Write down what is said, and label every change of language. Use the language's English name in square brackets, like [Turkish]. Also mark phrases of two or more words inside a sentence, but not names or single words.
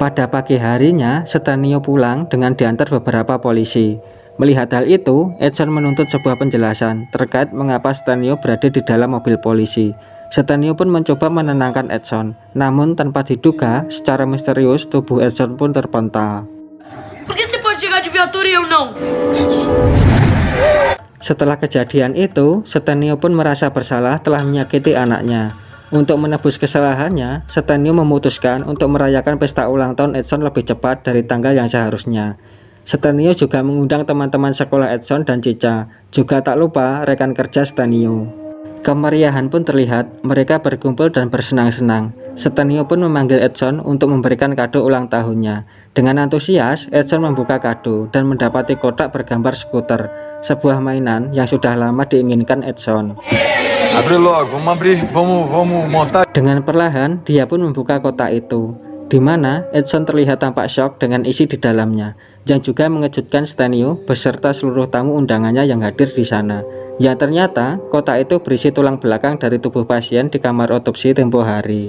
[Indonesian] Pada pagi harinya, Stenio pulang dengan diantar beberapa polisi. Melihat hal itu, Edson menuntut sebuah penjelasan terkait mengapa Stenio berada di dalam mobil polisi. Stenio pun mencoba menenangkan Edson, namun tanpa diduga, secara misterius tubuh Edson pun terpental. [Portuguese] Por que você pode chegar de viatura e eu não? [Indonesian] Setelah kejadian itu, Stenio pun merasa bersalah telah menyakiti anaknya. Untuk menebus kesalahannya, Stenio memutuskan untuk merayakan pesta ulang tahun Edson lebih cepat dari tanggal yang seharusnya. Stenio juga mengundang teman-teman sekolah Edson dan Cica, juga tak lupa rekan kerja Stenio. Kemeriahan pun terlihat, mereka berkumpul dan bersenang-senang. Stenio pun memanggil Edson untuk memberikan kado ulang tahunnya. Dengan antusias, Edson membuka kado dan mendapati kotak bergambar skuter, sebuah mainan yang sudah lama diinginkan Edson. [Portuguese] Abre logo, vamos montar. [Indonesian] Dengan perlahan, dia pun membuka kotak itu, di mana Edson terlihat tampak syok dengan isi di dalamnya, yang juga mengejutkan Stenio beserta seluruh tamu undangannya yang hadir di sana. Yang ternyata, kotak itu berisi tulang belakang dari tubuh pasien di kamar otopsi tempo hari.